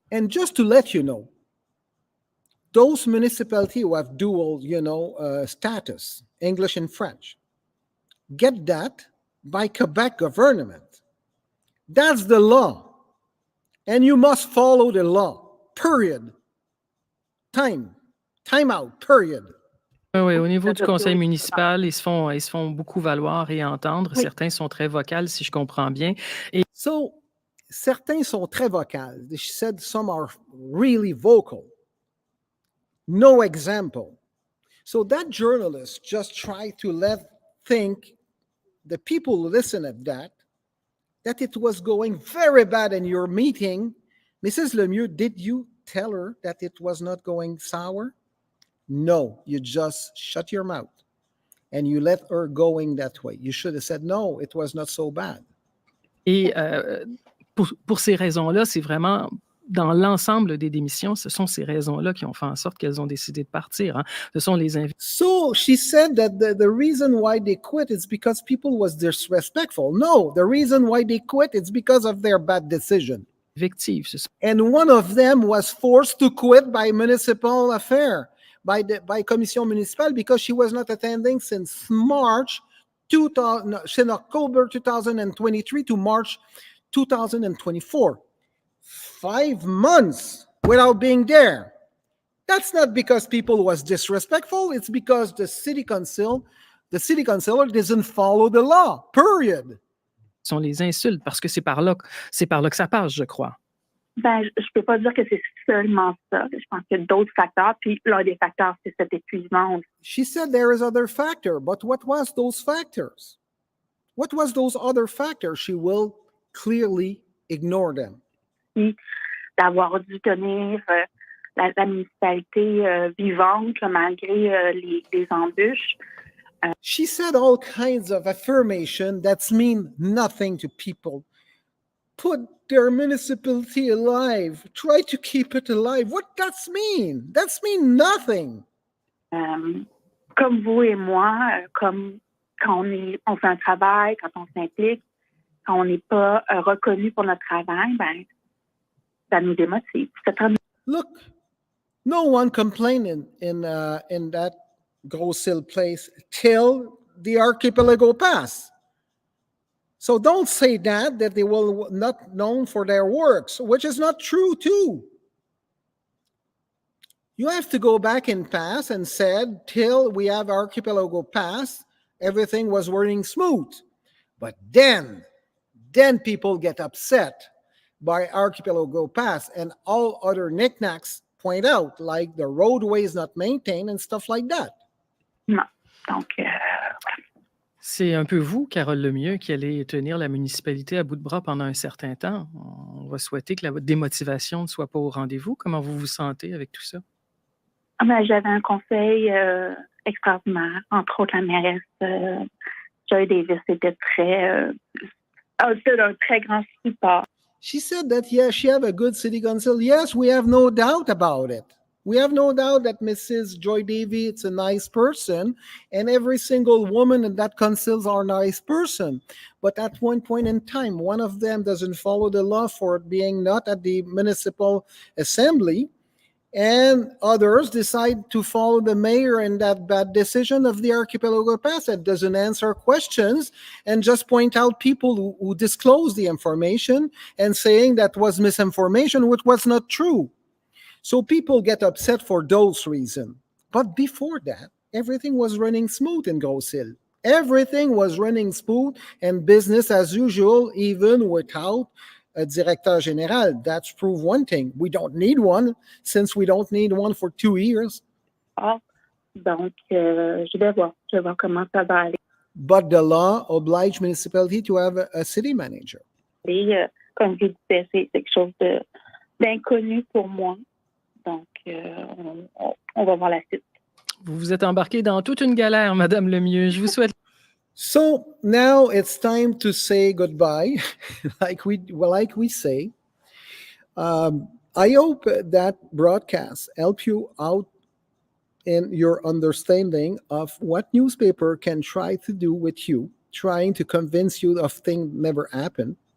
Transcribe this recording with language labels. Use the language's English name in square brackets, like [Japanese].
[English] And just to let you know, those municipalities who have dual, status, English and French, get that by Quebec government. That's the law. And you must follow the law. Period. Time out, period. [French] Oui, au niveau du conseil municipal, ils se font beaucoup valoir et entendre. Oui. Certains sont très vocales, si je comprends bien. Et [English] so, [French] certains sont très vocales. [English] She said some are really vocal. No example. So that journalist just tried to think the people who listen at that it was going very bad in your meeting. Mrs. Lemieux, did you tell her that it was not going sour? No, you just shut your mouth and you let her going that way. You should have said, no, it was not so bad. [French] Et pour ces raisons-là, c'est vraiment dans l'ensemble des démissions, ce sont ces raisons-là qui ont fait en sorte qu'elles ont décidé de partir. Hein. Ce sont les [English] So she said that the reason why they quit is because people was disrespectful. No, the reason why they quit is because of their bad decision. And one of them was forced to quit by municipal affair, by commission municipale, because she was not attending since October 2023 to March 2024. 5 months without being there. That's not because people was disrespectful. It's because the city councilor doesn't follow the law. Period. [French] Sont les insultes parce que c'est par là que ça passe, je crois. Ben, je peux pas dire que c'est seulement ça. Je pense qu'il y a d'autres facteurs. Puis l'un des facteurs, c'est cet épuisement aussi. [English] She said there is other factor, but what was those factors? What was those other factors? She will clearly ignore them. [French] D'avoir dû tenir la municipalité vivante malgré les embûches. [English] She said all kinds of affirmation that mean nothing to people. Put their municipality alive. Try to keep it alive. What does mean? That's mean nothing. [French] Comme vous et moi, comme quand on fait un travail, quand on s'implique, quand on n'est pas reconnu pour notre travail, ben ça nous démotive. [English] Look, no one complained in that Grosse Île place till the Archipelago Pass. So don't say that they will not known for their works, which is not true too. You have to go back in past and said till we have Archipelago Pass, everything was running smooth. But then people get upset by Archipelago Pass and all other knickknacks point out, like the roadway is not maintained and stuff like that. [French] Non. Donc, c'est un peu vous, Carole Lemieux, qui allez tenir la municipalité à bout de bras pendant un certain temps. On va souhaiter que la démotivation ne soit pas au rendez-vous. Comment vous vous sentez avec tout ça? J'avais un conseil extraordinaire, entre autres la mairesse Joy Davis était d'un très grand support. [English] She said that, yes, she have a good city council. Yes, we have no doubt about it. We have no doubt that Mrs. Joy Davy is a nice person, and every single woman in that council are a nice person. But at one point in time, one of them doesn't follow the law for being not at the municipal assembly, and others decide to follow the mayor in that bad decision of the archipelago pass that doesn't answer questions and just point out people who disclose the information and saying that was misinformation, which was not true. So people get upset for those reasons. But before that, everything was running smooth in Grosse Île. Everything was running smooth and business as usual, even without a directeur général. That's prove one thing. We don't need one, since we don't need one for 2 years. [French] Donc, je vais voir comment ça va aller. [English] But the law obliges municipality to have a city manager. [French] Et, comme je disais, c'est quelque chose d'inconnu pour moi. Donc, on va voir la suite. Vous vous êtes embarquée dans toute une galère, Madame Lemieux. Je vous souhaite. [English] So now it's time to say goodbye, like we say. I hope that broadcast help you out in your understanding of what newspaper can try to do with you, trying to convince you of things never happen.